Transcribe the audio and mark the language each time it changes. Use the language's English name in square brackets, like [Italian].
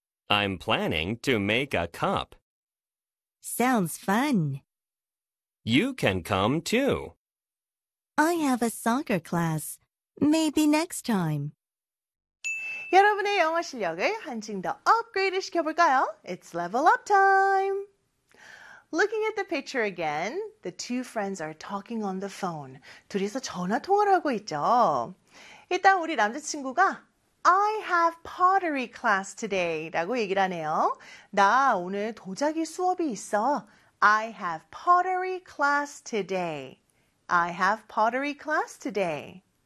[English] I'm planning to make a cup. Sounds fun. You can come too. I have a soccer class. Maybe next time. [Korean] 여러분의 영어 실력을 한층 더 업그레이드 시켜볼까요? [English] It's level up time. Looking at the picture again, the two friends are talking on the phone. [Korean] 둘이서 전화 통화를 하고 있죠. 일단 우리 남자친구가 [English] I have pottery class today [Korean] 라고 얘기를 하네요. 나 오늘 도자기 수업이 있어. [English] I have pottery class today. I have pottery class today.